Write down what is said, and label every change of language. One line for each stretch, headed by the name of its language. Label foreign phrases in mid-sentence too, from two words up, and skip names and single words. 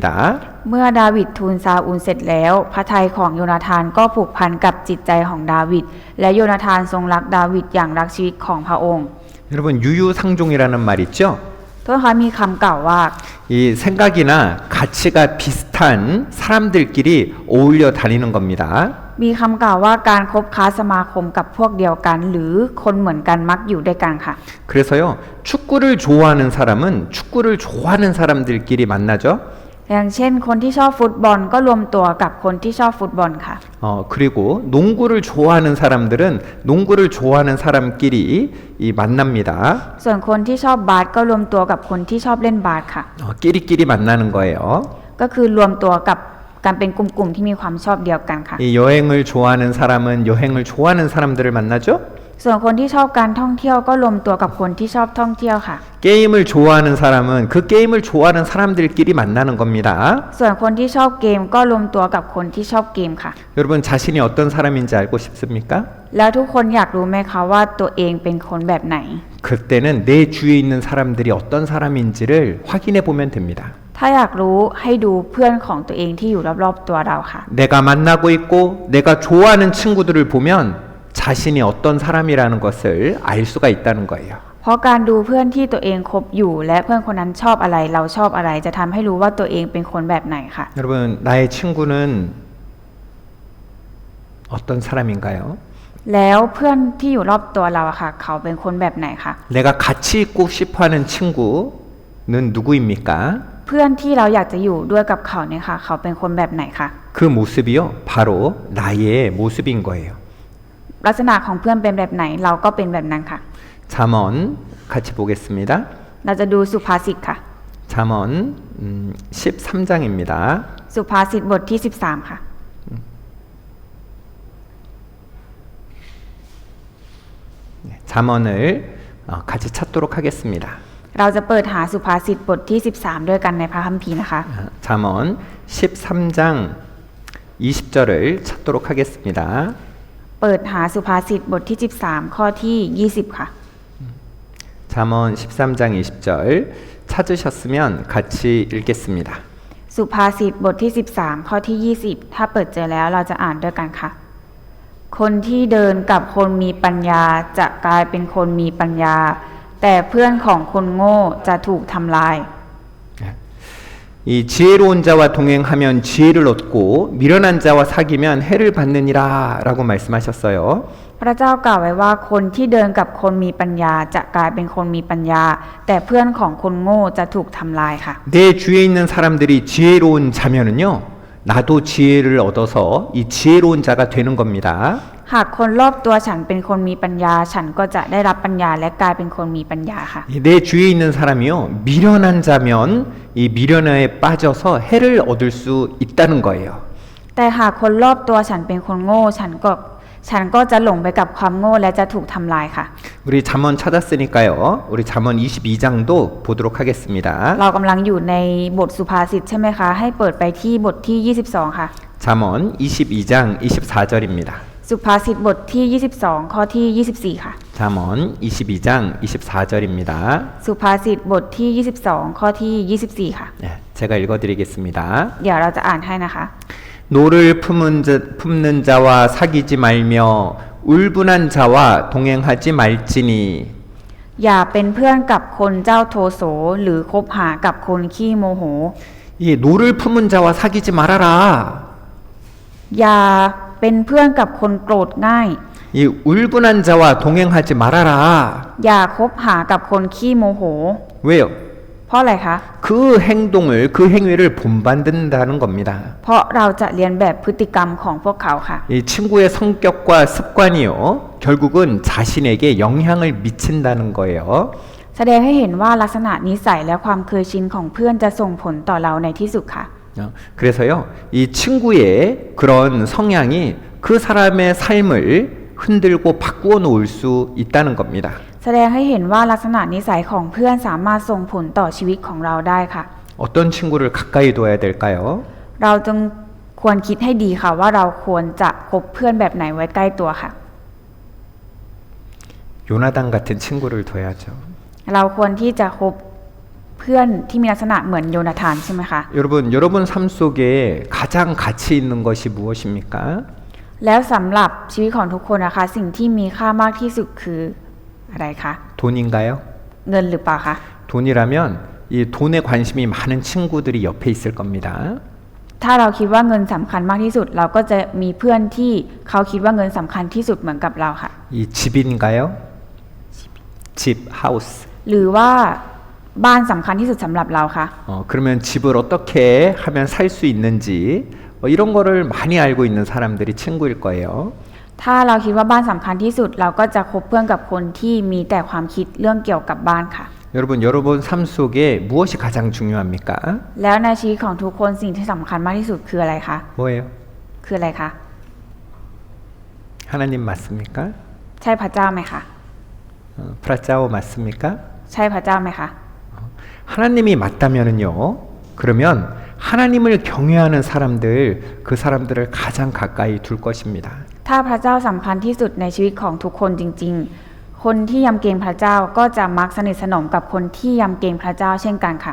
Thai: เมื่อดาวิดทูลซาอูลเสร็จแล้วพระทัยของโยนาธานก็ผูกพันกับจิตใจของดาวิดและโยนาธานทรงรักดาวิดอย่างรักชีวิตของพระองค์
Korean: 여러분 유유상종이라는 말 있죠?
Thai: ทุกคนมีคำกล่าวว่า
Korean: 이 생각이나 가치가 비슷한 사람들끼리 어울려 다니는 겁니다.
Thai: มีคำกล่าวว่าการคบค้าสมาคมกับพวกเดียวกันหรือคนเหมือนกันมักอยู่ด้วยกันค่ะ
Korean: 그래서요 축구를 좋아하는 사람은 축구를 좋아하는 사람들끼리 만나죠.
Thai: อย่างเช่นคนที่ชอบฟุตบอลก็รวมตัวกับคนที่ชอบฟุตบอลค่ะ
Korean: 그리고 농구를 좋아하는 사람들은 농구를 좋아하는 사람끼리 이 만납니다.
Thai: ส่วนคนที่ชอบบาสก็รวมตัวกับคนที่ชอบเล่นบาสค่ะ
Korean: 끼리끼리 만나는 거예요.
Thai: ก็คือรวมตัวกับการเป็นกลุ่มๆที่มีความชอบเดียวกันค่ะ
Korean: 이 여행을 좋아하는 사람은 여행을 좋아하는 사람들을 만나죠.
Thai: ส่วนคนที่ชอบการท่องเที่ยวก็รวมตัวกับคนที่ชอบท่องเที่ยวค่ะ
Korean: 게임을 좋아하는 사람은 그 게임을 좋아하는 사람들끼리 만나는 겁니다.
Thai: ส่วนคนที่ชอบเกมก็รวมตัวกับคนที่ชอบเกมค่ะ
Korean: 여러분 자신이 어떤 사람인지 알고 싶습니까?
Thai: แล้วทุกคนอยากรู้ไหมคะว่าตัวเองเป็นคนแบบไหน
Korean: 그때는 내 주위에 있는 사람들이 어떤 사람인지를 확인해 보면 됩니다.
Thai: ถ้าอยากรู้ให้ดูเพื่อนของตัวเองที่อยู่รอบๆตัวเราค่ะ
Korean: 내가 만나고 있고 내가 좋아하는 친구들을 보면 자신이 어떤 사람이라는 것을 알 수가 있다는 거예요.
Thai: เพราะการดูเพื่อนที่ตัวเองคบอยู่และเพื่อนคนนั้นชอบอะไรเราชอบอะไรจะทำให้รู้ว่าตัวเองเป็นคนแบบไหนค่ะ
Korean: 여러분 나의 친구는 어떤 사람인가요?
Thai: แล้วเพื่อนที่อยู่รอบตัวเราอะค่ะเขาเป็นคนแบบไหนคะ
Korean: 내가 같이 있고 싶어하는 친구는 누구입니까?
Thai: เพื่อนที่เราอยากจะอยู่ด้วยกับเขาเนี่ยค่ะเขาเป็นคนแบบไหนคะ
Korean: 그 모습이요 바로 나의 모습인 거예요.
Thai: ลักษณะของเพื่อนเป็นแบบไหนเราก็เป็นแบบนั้นค่ะ
Korean: 잠언 같이 보겠습니다.
Thai: เราจะดูสุภาษิตค่ะ
Korean: 잠언 13장입니다.
Thai: สุภาษิตบทที่13ค่ะ
Korean: 잠언을 같이 찾도록 하겠습니다.
Thai: เราจะเปิดหาสุภาษิตบทที่13ด้วยกันในพระคัมภีร์นะคะ
Korean: 잠언 13장 20절을 찾도록 하겠습니다.
Thai: เปิดหาสุภาษิตบทที่13ข้อที่20ค่ะ
Korean: 잠언 13장 20절 찾으셨으면 같이 읽겠습니다.
Thai: สุภาษิตบทที่13ข้อที่20ถ้าเปิดเจอแล้วเราจะอ่านด้วยกันค่ะ คนที่เดินกับคนมีปัญญาจะกลายเป็นคนมีปัญญา แต่เพื่อนของคนโง่จะถูกทำลาย
Korean: 이 지혜로운 자와 동행하면 지혜를 얻고 미련한 자와 사귀면 해를 받느니라라고 말씀하셨어요.
Thai: พระเจ้ากล่าวไว้ว่าคนที่เดินกับคนมีปัญญาจะกลายเป็นคนมีปัญญา แต่เพื่อนของคนโง่จะถูกทำลายค่ะ
Korean: 내 주위에 있는 사람들이 지혜로운 자면은요. 나도 지혜를 얻어서 이 지혜로운 자가 되는 겁니다.
Thai: หากคนรอบตัวฉันเป็นคนมีปัญญาฉันก็จะได้รับปัญญาและกลายเป็นคนมีปัญญาค่ะ
Korean: 내 주위에 있는 사람이요 미련한 자면 이 미련에 빠져서 해를 얻을 수 있다는 거예요.
Thai: แต่หากคนรอบตัวฉันเป็นคนโง่ฉันก็จะหลงไปกับความโง่และจะถูกทำลายค่ะ
Korean: 우리 잠언 찾았으니까요. 우리 잠언 22장도 보도록 하겠습니다.
Thai: เรากำลังอยู่ในบทสุภาษิตใช่ไหมคะให้เปิดไปที่บทที่22ค่ะ
Korean: 잠언 22장 24절입니다.
Thai: สุภาษิตบทที่ 22 ข้อที่ 24 ค่ะ
Korean: 잠언 22장 24절입니다.
Thai: สุภาษิตบทที่ 22 ข้อที่ 24 ค่ะ
Korean: 네, 제가 읽어드리겠습니다.
Thai: เดี๋ยวเราจะอ่านให้นะคะ
Korean: 노를 품는 자와 사귀지 말며 울분한 자와 동행하지 말지니
Thai: อย่าเป็นเพื่อนกับคนเจ้าโทโสหรือคบหากับคนขี้โมโห
Korean: 이 노를 품은 자와 사귀지 말아라.
Thai: อย่าเป็นเพื่อนกับคนโกรธง่าย
Korean: 이 울분한 자와 동행하지 말아라.
Thai: อย่าคบหากับคนขี้โมโห
Korean: 왜요?
Thai: เพราะอะไรคะ
Korean: 그 행동을 그 행위를 본받는다는 겁니다.
Thai: เพราะเราจะเรียนแบบพฤติกรรมของพวกเขาค่ะ
Korean: 이 친구의 성격과 습관이요. 결국은 자신에게 영향을 미친다는 거예요.
Thai: แสดงให้เห็นว่าลักษณะนิสัยและความเคยชินของเพื่อนจะส่งผลต่อเราในที่สุดค่ะ
Korean: 그래서요. 이 친구의 그런 성향이 그 사람의 삶을 흔들고 바꾸어 놓을 수 있다는 겁니다.
Thai: แสดงให้เห็นว่าลักษณะนิสัยของเพื่อนสามารถส่งผลต่อชีวิตของเราได้ค่ะ
Korean: 어떤 친구를 가까이 둬야 될까요?
Thai: เราจึงควรคิดให้ดีค่ะว่าเราควรจะคบเพื่อนแบบไหนไว้ใกล้ตัวค่ะ
Korean: 요나단 같은 친구를 둬야죠.
Thai: เราควรที่จะคบเพื่อนที่มีลักษณะเหมือนโยนาธานใช่ไหมคะ
Korean: 여러분 삶 속에 가장 가치 있는 것이 무엇입니까?
Thai: แล้วสำหรับชีวิตของทุกคนนะคะสิ่งที่มีค่ามากที่สุดคืออะไรคะ
Korean: 돈인가요?
Thai: เงินหรือเปล่าคะ
Korean: 돈이라면 이 돈에 관심이 많은 친구들이 옆에 있을 겁니다.
Thai: ถ้าเราคิดว่าเงินสำคัญมากที่สุด เราก็จะมีเพื่อนที่เขาคิดว่าเงินสำคัญที่สุดเหมือนกับเราค่ะ
Korean: 이 집인가요? 집, 하우스.
Thai: หรือว่าบ้านสำคัญที่สุดสำหรับเราคะ
Korean: 그러면 집을 어떻게 하면 살 수 있는지 이런 거를 많이 알고 있는 사람들이 친구일 거예요.
Thai: ถ้าเราคิดว่าบ้านสำคัญที่สุด เราก็จะคบเพื่อนกับคนที่มีแต่ความคิดเรื่องเกี่ยวกับบ้านค่ะ
Korean: 여러분 삶 속에 무엇이 가장 중요합니까?
Thai: แล้วในชีวิตของทุกคนสิ่งที่สำคัญมากที่สุดคืออะไรคะ
Korean: 뭐예요?
Thai: คืออะไรคะ
Korean: 하나님 맞습니까?
Thai: ใช่พระเจ้าไหมคะ
Korean: 프라짜오 맞습니까?
Thai: ใช่พระเจ้าไหมคะ
Korean: 하나님이 맞다면은요. 그러면 하나님을 경외하는 사람들 그 사람들을 가장 가까이 둘 것입니다.
Thai: ถ้าพระเจ้าสำคัญที่สุดในชีวิตของทุกคนจริงๆ คนที่ยำเกรงพระเจ้าก็จะมักสนิทสนมกับคนที่ยำเกรงพระเจ้าเช่นกันค่ะ